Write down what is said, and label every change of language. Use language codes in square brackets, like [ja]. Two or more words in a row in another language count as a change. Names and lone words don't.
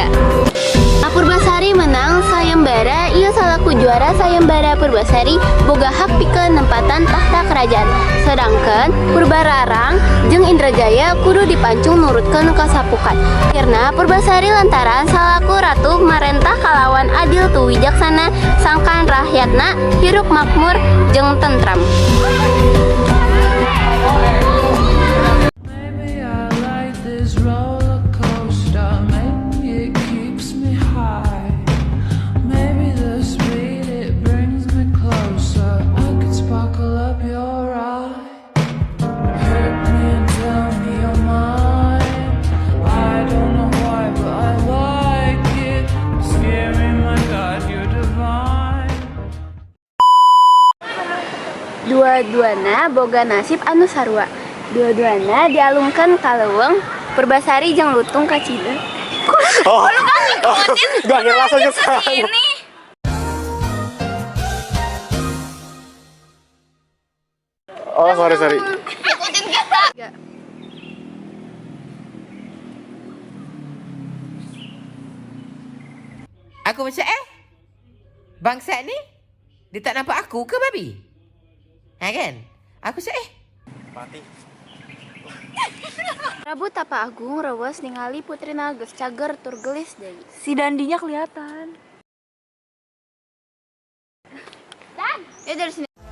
[su] Purbasari menang sayembara ieu salaku juara sayembara Purbasari boga hak pikeun nempatan tahta kerajaan. Sedangkan Purbararang jeung Indrajaya kudu dipancung nurutkeun kasapukan. Akhirna Purbasari lantaran salaku ratu marentah kalawan adil tu wijaksana sangkan rakyatna hirup makmur jeung tentram. [en] Maybe I like this roller coaster. Maybe it keeps me high. Maybe the speed it brings me closer. I could sparkle up your eye. Hurt me and tell me you're mine. I don't know why, but I like it. Scary, my God, you're divine. [su] Dua-duana boga nasib anu sarua. Dua-duana dialungkeun ka leuweung Purbasari jeung lutung kacida. [id] Gak langsung ke sana. [en] Oh, sorry. [ms] Aku macam bangsa ni dia tak nampak aku ke babi? Ha kan? Aku macam Mati. [su] Prabu Tapa Agung rewas ningali putrina geus cager tur gelis deui. [id] Si Dandinya kelihatan. Ya dari sini